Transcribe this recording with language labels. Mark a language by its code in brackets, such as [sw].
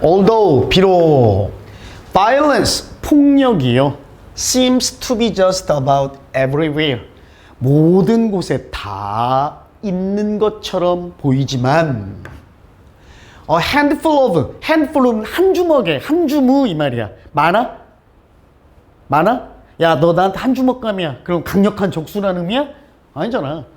[en] Although, 비록 violence, 폭력이요. seems to be just about everywhere. [ko] 모든 곳에 다 있는 것처럼 보이지만 [en] a handful of, [ko] handful은 한 주먹에, 한 주무 이 말이야. 많아? 많아? 야, 너 나한테 한 주먹감이야. 그럼 강력한 적수라는 의미야? 아니잖아.